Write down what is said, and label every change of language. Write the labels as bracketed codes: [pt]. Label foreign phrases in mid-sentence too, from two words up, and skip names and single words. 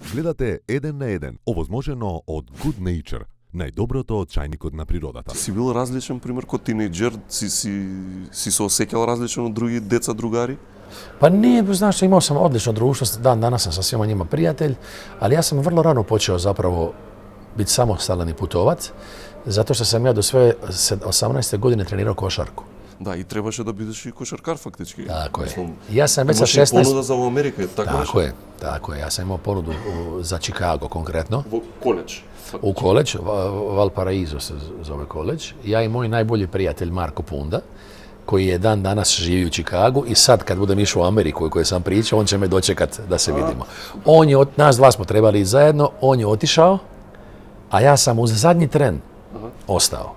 [mk] Гледате еден на еден, овозможено од Good Nature, најдоброто од чајникот на природата. Си бил различен, пример, кога тинејџер, си се осеќал различно од други деца, другари? [hr] Pa nije, znaš, imao sam odlično društvo, dan danas sam sa svima njima prijatelj, ali ja sam vrlo rano počeo zapravo biti samostalan i putovat, zato što sam ja do sve 18. godine trenirao košarku. [mk] Да, и требаше да бидеш и кошаркар фактички. [hr] Tako je. Ja sam već sa [mk] Имаше и 16... понуда за Америка, така беше? [hr] Tako je. Ja sam imao ponudu za Chicago konkretno. [mk] Во коледж. [hr] U koleđ, Valparaiso se zove koleđ. Ja i moj najbolji prijatelj Marko Punda, koji je dan danas živi u Chicagu i sad kad budem išao u Ameriku i koji sam pričao, on će me dočekat da se vidimo. Nas dva smo trebali ići zajedno, on je otišao, a ja sam uz zadnji tren ostao.